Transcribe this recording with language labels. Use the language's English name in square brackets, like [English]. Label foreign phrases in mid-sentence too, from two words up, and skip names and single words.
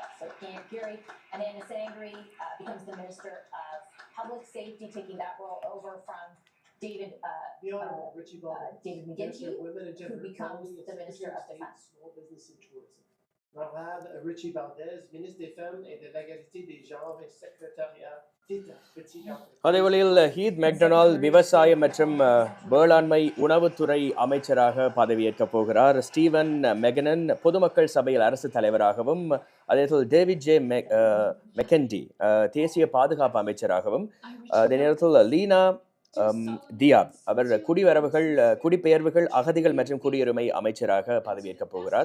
[English] So Gary Anand Sangri becomes the Minister of Public Safety, taking that role over from David McGuinty, who becomes the Minister of Defense. Small Business and Tourism. Honorable Richie Valdez, [French] Ministre des Femmes et de l'égalité des genres et Secrétariat d'État. [Tamil] அதே வழியில் ஹீத் மெக்டொனால்ட் விவசாயம் மற்றும் வேளாண்மை உணவுத்துறை அமைச்சராக பதவியேற்கப் போகிறார். ஸ்டீவன் மெகனன் பொதுமக்கள் சபையில் அரசு தலைவராகவும், அதே போல் டேவிட் ஜே மெக்கெண்டி தேசிய பாதுகாப்பு அமைச்சராகவும், அதே நேரத்தில் லீனா தியாப் அவர் குடிபெயர்வுகள், அகதிகள் மற்றும் குடியுரிமை அமைச்சராக பதவியேற்கப் போகிறார்.